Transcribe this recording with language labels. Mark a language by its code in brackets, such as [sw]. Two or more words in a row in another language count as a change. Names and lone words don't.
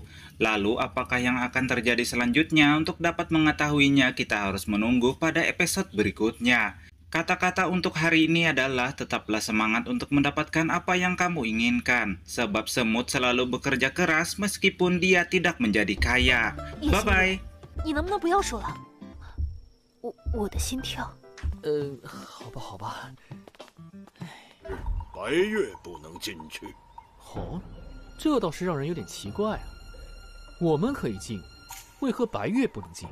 [id] Lalu apakah yang akan terjadi selanjutnya? Untuk dapat mengetahuinya kita harus menunggu pada episode berikutnya. Kata-kata untuk hari ini adalah tetaplah semangat untuk mendapatkan apa yang kamu inginkan. Sebab semut selalu bekerja keras meskipun dia tidak menjadi kaya. [en] Bye-bye. [zh] 你能不能不要说了？我的心跳。好吧，好吧。白月不能进去。哦，这倒是让人有点奇怪啊。我们可以进，为何白月不能进？